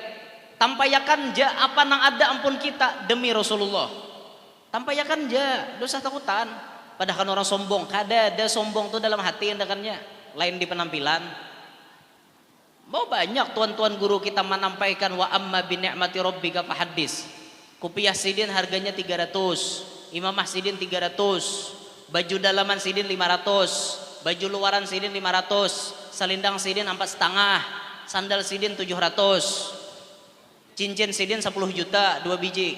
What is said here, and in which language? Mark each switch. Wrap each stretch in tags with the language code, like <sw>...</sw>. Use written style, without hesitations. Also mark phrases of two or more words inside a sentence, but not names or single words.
<bjn>Tampayakan ja apa nang ada ampun kita demi Rasulullah. Tampayakan ja dosa takutan. Padahal orang sombong kada ada sombong tuh dalam hati endakannya. Lain di penampilan. Mau banyak tuan-tuan guru kita menampaikan</bjn> <ar>وأما بنعمة ربك فحدث.</ar> <bjn>Kopiah sidin harganya 300, imamah sidin 300, baju dalaman sidin 500, baju luaran sidin 500, selindang sidin 4,5, sandal sidin 700. Cincin sidin 10 juta 2 biji.</bjn>